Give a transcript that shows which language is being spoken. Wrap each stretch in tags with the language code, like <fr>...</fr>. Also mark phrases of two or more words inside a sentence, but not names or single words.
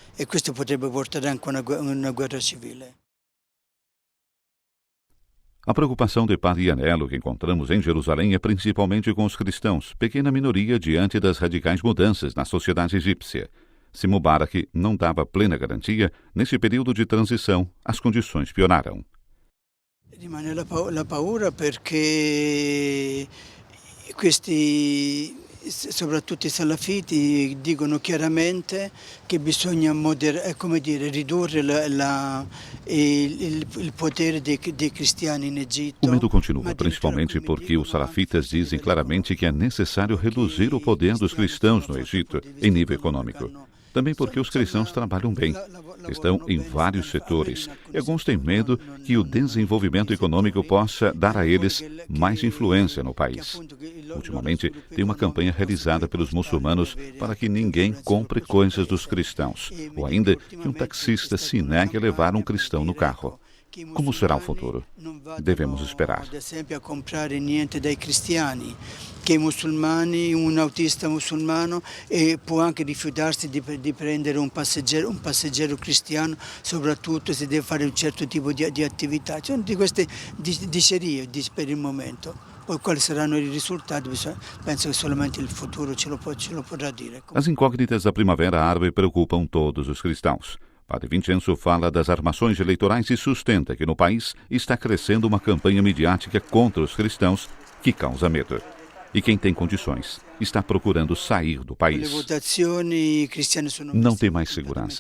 <pt>A preocupação de Padre Ianiello que encontramos em Jerusalém é principalmente com os cristãos, pequena minoria diante das radicais mudanças na sociedade egípcia. Se Mubarak não dava plena garantia, nesse período de transição, as condições pioraram.</pt> <it>Rimane la paura perché questi, soprattutto i salafiti, dicono chiaramente che bisogna ridurre il potere dei cristiani in Egitto.</it> <pt>O medo continua, principalmente porque os salafitas dizem claramente que é necessário reduzir o poder dos cristãos no Egito em nível econômico. Também porque os cristãos trabalham bem, estão em vários setores, e alguns têm medo que o desenvolvimento econômico possa dar a eles mais influência no país. Ultimamente, tem uma campanha realizada pelos muçulmanos para que ninguém compre coisas dos cristãos, ou ainda que um taxista se negue a levar um cristão no carro. Como será o futuro? Devemos esperar.</pt> <it>Ad esempio, a comprare niente dai cristiani, che i musulmani, un autista musulmano può anche rifiutarsi di prendere un passeggero cristiano, soprattutto se deve fare un certo tipo di attività. Ci sono di queste dicerie per il momento. Poi quali saranno i risultati? Penso che solamente il futuro ce lo potrà dire.</it> <pt>As incógnitas da primavera árabe preocupam todos os cristãos. Padre Vincenzo fala das armações eleitorais e sustenta que no país está crescendo uma campanha midiática contra os cristãos que causa medo. E quem tem condições está procurando sair do país. Não tem mais segurança.</pt>